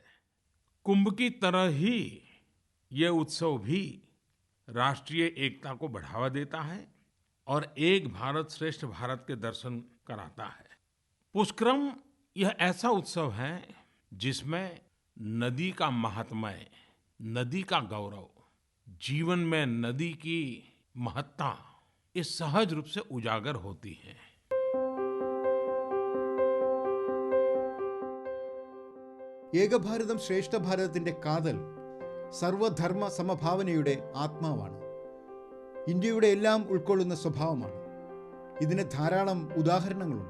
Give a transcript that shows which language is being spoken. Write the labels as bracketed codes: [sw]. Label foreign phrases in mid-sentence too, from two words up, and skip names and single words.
[hi] कुंभ की तरह ही यह उत्सव भी राष्ट्रीय एकता को बढ़ावा देता है और एक भारत श्रेष्ठ भारत के दर्शन कराता है। पुष्करम यह ऐसा उत्सव है जिसमें नदी का महात्म्य, नदी का गौरव, जीवन में नदी की महत्ता इस सहज रूप से उजागर होती है। [ml] ഏകഭാരതം ശ്രേഷ്ഠ ഭാരതത്തിൻ്റെ കാതൽ സർവധർമ്മ സമഭാവനയുടെ ആത്മാവാണ്. ഇന്ത്യയുടെ എല്ലാം ഉൾക്കൊള്ളുന്ന സ്വഭാവമാണ്. ഇതിന് ധാരാളം ഉദാഹരണങ്ങളുണ്ട്.